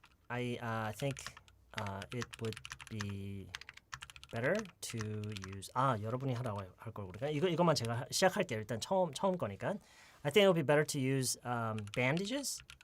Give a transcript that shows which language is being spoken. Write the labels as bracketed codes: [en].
[en] I think it would be better to use. [ko] 여러분이 하라고 할 걸 그러니까 이것만 제가 시작할게요. 일단 처음 거니까. [en] I think it would be better to use bandages.